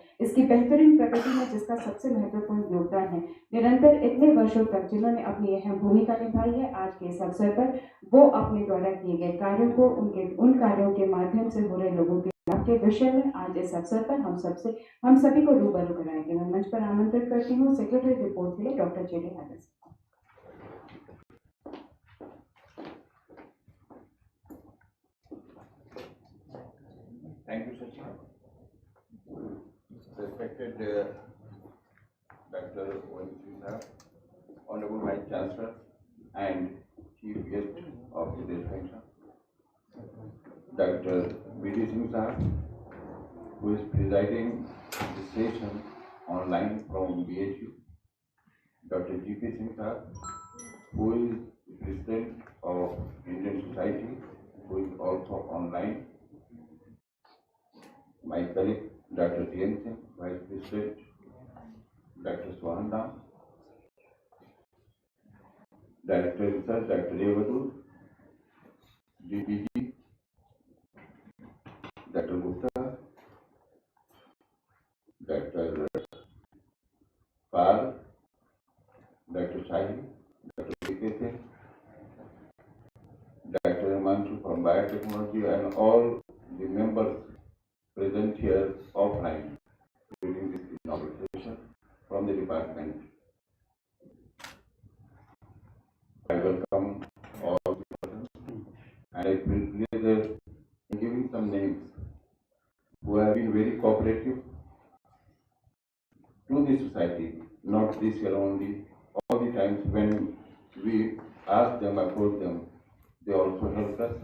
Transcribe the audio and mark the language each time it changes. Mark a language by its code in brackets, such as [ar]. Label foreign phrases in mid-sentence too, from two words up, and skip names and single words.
[hi] इसकी बेहतरीन प्रगति में जिसका सबसे महत्वपूर्ण योगदान है, निरंतर इतने वर्षों तक जिन्होंने अपनी अहम भूमिका निभाई है, आज के इस अवसर पर वो अपने द्वारा किए गए कार्यों को उन कार्यों के माध्यम से हो रहे लोगों के लाभ के विषय में आज इस अवसर पर हम सभी को रूबरू कराएंगे। मैं मंच पर आमंत्रित करती हूँ [en] secretary report [hi] के लिए डॉक्टर JD हैरिस। [en] Thank you, Shashi. Respected Dr. Ranchi, Honorable Vice Chancellor and Chief Guest of today's function, Dr. B.D. Singh Sahab, who is presiding the session online from BHU, Dr. G.P. Singh Sahab, who is the President of Indian Society, who is also online, my colleague Dr. T.N. Singh, Vice President, Dr. Swahan Ram, Director Research, Dr. Revadu, DPG, Dr. Gupta, Dr. Pal, Dr. Shahi, Dr. K.K. Singh, Dr. Himanshu from Biotechnology, and all the members present here offline during this inauguration from the department. I welcome all the persons and I feel pleasure in giving some names who have been very cooperative to the society, not this year only, all the times when we ask them, approach them, they also helped us.